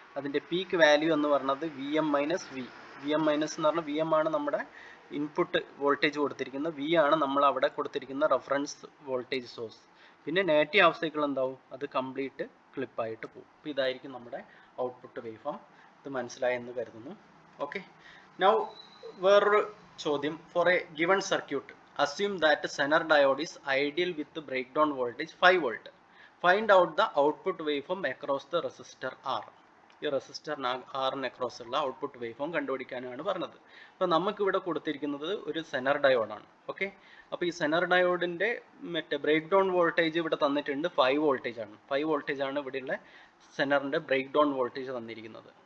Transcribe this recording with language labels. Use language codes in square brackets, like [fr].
[ml] അതിൻ്റെ peak value എന്ന് പറയുന്നത് V M minus V. V M minus എന്ന് പറഞ്ഞാൽ വി എം ആണ് നമ്മുടെ ഇൻപുട്ട് വോൾട്ടേജ് കൊടുത്തിരിക്കുന്നത്, വി ആണ് നമ്മൾ അവിടെ കൊടുത്തിരിക്കുന്ന റെഫറൻസ് വോൾട്ടേജ് സോഴ്സ്. പിന്നെ നെഗറ്റീവ് ഹാഫ് സൈക്കിൾ എന്താവും? അത് കംപ്ലീറ്റ് ക്ലിപ്പായിട്ട് പോകും. അപ്പോൾ ഇതായിരിക്കും നമ്മുടെ ഔട്ട്പുട്ട് വേവ് ഫോം. ഇത് മനസ്സിലായെന്ന് കരുതുന്നു. ഓക്കെ. നൗ വേറൊരു ചോദ്യം. [en] For a given circuit assume that Zener diode is ideal with the breakdown voltage 5 volt. Find out the output waveform across the resistor R. [ml] ഈ റെസിസ്റ്റർ ആറിന് അക്രോസ് ഉള്ള output waveform കണ്ടുപിടിക്കാനാണ് പറഞ്ഞത്. അപ്പോൾ നമുക്ക് ഇവിടെ കൊടുത്തിരിക്കുന്നത് ഒരു സെനർ ഡയോഡാണ്. ഓക്കെ. അപ്പോൾ ഈ സെനർ ഡയോഡിൻ്റെ ബ്രേക്ക് ഡൗൺ വോൾട്ടേജ് ഇവിടെ തന്നിട്ടുണ്ട് 5 വോൾട്ടേജ് ആണ്. 5 വോൾട്ടേജ് ആണ് ഇവിടെയുള്ള സെനറിൻ്റെ ബ്രേക്ക് ഡൗൺ വോൾട്ടേജ് തന്നിരിക്കുന്നത്.